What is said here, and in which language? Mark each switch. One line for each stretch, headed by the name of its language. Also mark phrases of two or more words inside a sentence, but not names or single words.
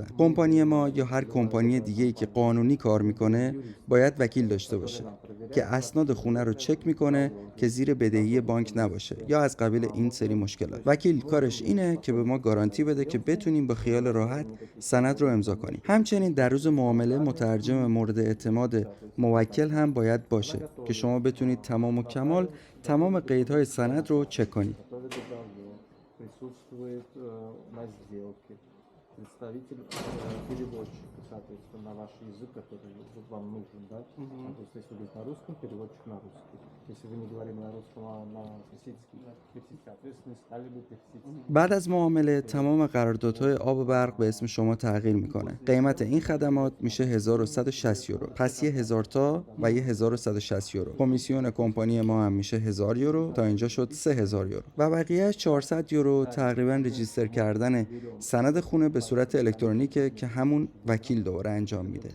Persian: کمپانی ما یا هر کمپانی دیگه‌ای که قانونی کار میکنه باید وکیل داشته باشه که اسناد خونه رو چک میکنه که زیر بدهی بانک نباشه یا از قبیل این سری مشکلات. وکیل کارش اینه که به ما گارانتی بده که بتونیم با خیال راحت سند رو امضا کنیم. همچنین در روز معامله مترجم مورد اعتماد موکل هم باید باشه که شما بتونید تمام و کمال تمام قیدهای سند رو چک کنید.
Russian: Присутствует на сделке представитель переводчика, соответственно, на ваш язык, который вам нужен, да? То есть, если будет на русском, переводчик на русский. Если вы не говорили на русском, а на персидский, соответственно, стали бы персидский.
Persian: بعد از معامله تمام قراردادهای آب و برق به اسم شما تغییر میکنه. قیمت این خدمات میشه 1160 یورو. پس یه 1000 تا و یه 1160 یورو. کمیسیون کمپانی ما هم میشه 1000 یورو. تا اینجا شد 3000 یورو. و بقیه‌اش 400 یورو تقریبا رجیستر کردن سند خونه به صورت الکترونیکه که همون وکیل دوباره انجام میده.